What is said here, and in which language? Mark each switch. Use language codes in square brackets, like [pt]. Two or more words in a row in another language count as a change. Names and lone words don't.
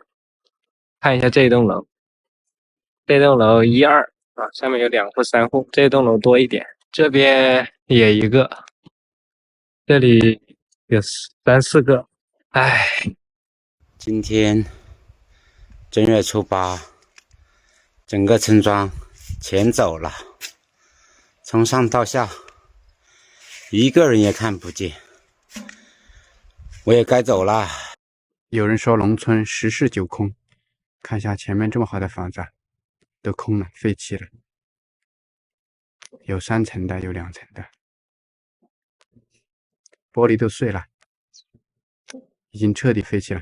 [zh] 看一下這棟樓，這棟樓1、2啊，上面有2戶、3戶，這棟樓多一點，這邊也一個，這裡有3、4個。唉，今天正月初8，整個村莊全走了，從上到下一個人也看不見，我也該走了。有人說農村10室9空，看一下前面這麼好的房子都空了，廢棄了，有3層的，有2層的，玻璃都碎了，已經徹底廢棄了。